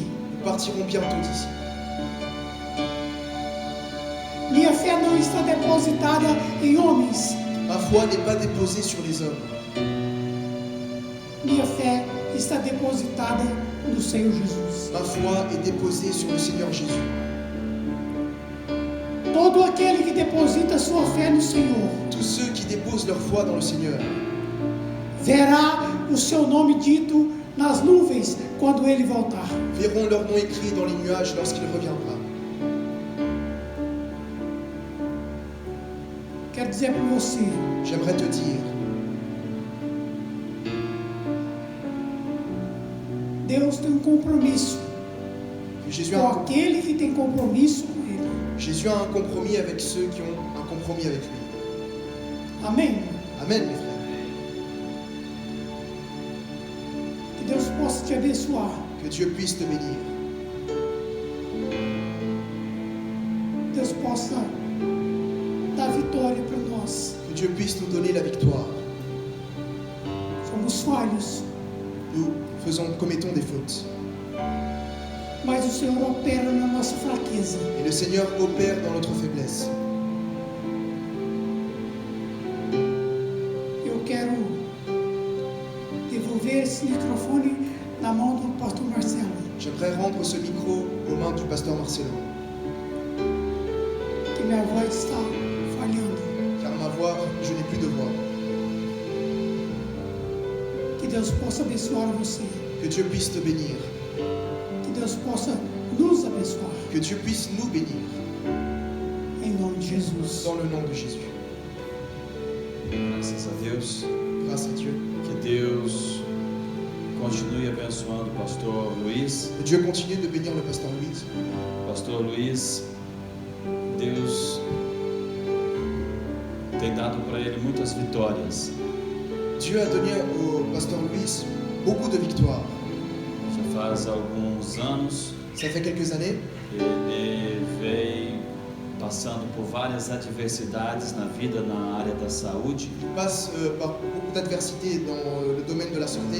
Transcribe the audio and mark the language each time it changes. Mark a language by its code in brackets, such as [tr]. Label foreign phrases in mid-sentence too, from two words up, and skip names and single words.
[fr] Nous partirons bientôt d'ici. [pt] Minha fé não está depositada em homens. [fr] Ma foi n'est pas déposée sur les hommes. [pt] Minha fé está depositada no Senhor Jesus. [fr] Ma foi est déposée sur le Seigneur Jésus. [pt] Todo aquele que deposita sua fé no Senhor [fr] Tous ceux qui déposent leur foi dans le Seigneur [pt] verá o seu nome dito nas nuvens quando Ele voltar. [fr] verront leur nom écrit dans les nuages lorsqu'il reviendra. [pt] Quero dizer para você, [fr] J'aimerais te dire, [pt] Deus tem um compromisso [fr] que Jésus a, [pt] com [fr] un, [pt] aquele que tem compromisso com Ele. [fr] Jésus a un compromis avec ceux qui ont un compromis avec lui. [pt] Amém? [fr] Amen, mes frères. [pt] Que Deus possa te abençoar. [fr] Que Dieu puisse te bénir. [pt] Deus possa dar vitória para nós. [fr] Que Dieu puisse nous donner la victoire. [pt] Somos falhos, [fr] Nous commettons des fautes. [pt] mas o Senhor opera na nossa fraqueza. [fr] Et le Seigneur opère dans notre faiblesse. [pt] Eu quero devolver esse microfone na mão do pastor Marcelo. [fr] J'aimerais rendre ce micro aux mains du pasteur Marcelo, [pt] Que minha voz está falhando. [fr] car ma voix, je n'ai plus de voix. [pt] Que Deus possa abençoar você. [fr] Que Dieu puisse te bénir. [pt] Que Deus possa nos abençoar. [fr] Que Dieu puisse nous bénir. [pt] Em nome de Jesus. [fr] Dans le nom de Jésus. [pt] Graças a Deus. [fr] Grâce à Dieu. [pt] Que Deus continue abençoando o pastor Luiz. [fr] Que Dieu continue de bénir le pasteur Louis. [pt] Pastor Luiz, Deus tem dado para ele muitas vitórias. [fr] Dieu a donné au pasteur Louis beaucoup de victoires. [pt] Já faz alguns anos [fr] Ça fait quelques années, [pt] ele veio passando por várias adversidades na vida na área da saúde, [fr] il passe par beaucoup d'adversités dans le domaine de la santé,